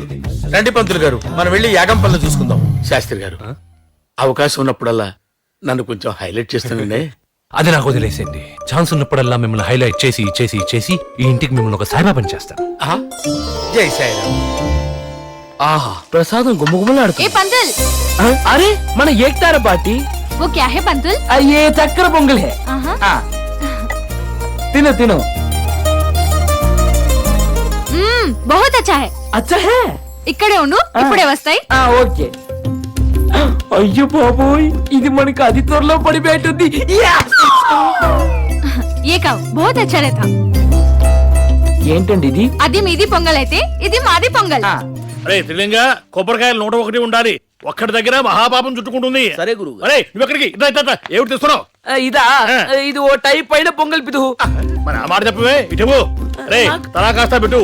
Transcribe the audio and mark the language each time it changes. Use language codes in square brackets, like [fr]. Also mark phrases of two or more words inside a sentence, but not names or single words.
[te] రండి పంతులు గారు, మనం వెళ్ళి యాగం పనులు చూసుకుందాం. శాస్త్రి గారు, అవకాశం ఉన్నప్పుడల్లా నన్ను కొంచెం హైలైట్ చేస్తానండి. అది నాకు వదిలేసేయండి. ఛాన్స్ ఉన్నప్పుడల్లా మిమ్మల్ని హైలైట్ చేసి చేసి చేసి ఈ ఇంటికి మిమ్మల్ని ఒక సాయిబాబాని చేస్తాను. జై సాయిరామ్. ఆహా ప్రసాదం గుమ్మగుమ్మలాడుతుంది. పంతుల్ అరే మన ఏక్తారా పార్టీ [hi] वो क्या है पंतुल? ये चक्कर పొంగల్ है. [te] తిను తిను. [hi] बहुत अच्छा है. अच्छा है. [te] ఇక్కడే ఉండు, ఇప్పుడే వస్తాయి. ఓకే. అయ్యో బాబోయ్, ఇది మనకి అతి త్వరలో పడిపోయింది. [hi] ये కావు बहुत अच्छा रहता. [te] ఏంటండి ఇది? అది మీది పొంగల్ అయితే ఇది మాది పొంగల్. అరే త్రిలింగ, కొబ్బరికాయలు 101 ఉండాలి. ఒక్కడి దగ్గర మహాపాపం చుట్టుకుంటుంది. సరే గురువు. అరే నువ్వు ఎక్కడికి? ఏమిటి తెస్తున్నావు? ఇదా ఇది ఓ టైప్ అయిన పొంగల్ పిదు. మరి ఆ మాట చెప్పవే. ఇటు రే తలా కాస్త పెట్టు.